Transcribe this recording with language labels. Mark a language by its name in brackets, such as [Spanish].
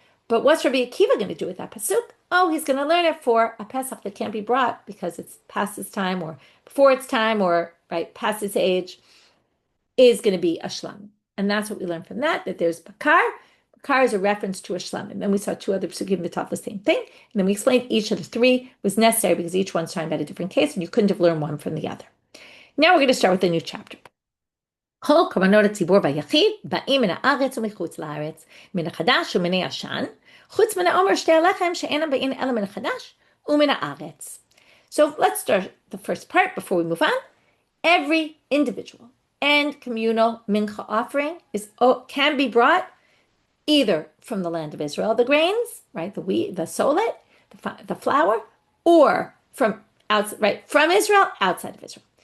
[English] But what's Rabbi Akiva going to do with that pasuk? Oh, he's going to learn it for a Pesach that can't be brought because it's past its time or before its time or right past its age, is going to be a shlam. And that's what we learned from that there's Bakar. Kar is a reference to a shlam. And then we saw two other psukim that taught the same thing. And then we explained each of the three was necessary because each one's talking about a different case, and you couldn't have learned one from the other. Now we're going to start with a new chapter. [Hebrew] כל קורבנות הציבור והיחיד באים מן הארץ ומחוץ לארץ, מן החדש ומן הישן, חוץ מן העומר שתי הלחם שאינם באים אלא מן החדש ומן הארץ. [English] So let's start the first part before we move on. Every individual and communal mincha offering can be brought either from the land of Israel, the grains, right, the wheat, the solet, the flour, or from Israel, outside of Israel.